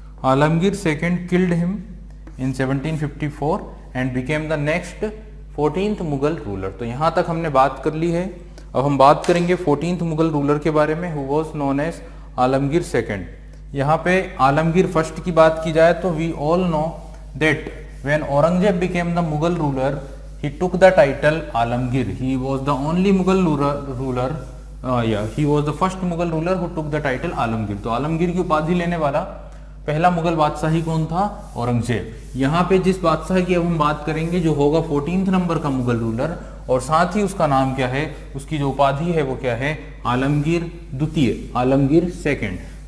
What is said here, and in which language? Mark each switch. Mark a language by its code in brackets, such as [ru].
[en] Alamgir II killed him in 1754 and became the next 14th Mughal ruler. [hi] तो यहां तक हमने बात कर ली है। अब हम बात करेंगे 14th मुगल रूलर के बारे में, [en] who was known as [hi] Alamgir II। यहाँ पे आलमगीर फर्स्ट की बात की जाए तो [en] We all know that when Aurangzeb became the Mughal ruler he took the title Alamgir. he was the only Mughal ruler he was the first Mughal ruler who took the title Alamgir. [hi] तो आलमगीर की उपाधि लेने वाला पहला मुगल बादशाह ही कौन था? औरंगजेब। यहाँ पे जिस बादशाह की अब हम बात करेंगे जो होगा 14th नंबर का मुगल रूलर, और साथ ही उसका नाम क्या है, उसकी जो उपाधि है वो क्या है? आलमगीर द्वितीय, आलमगीर II।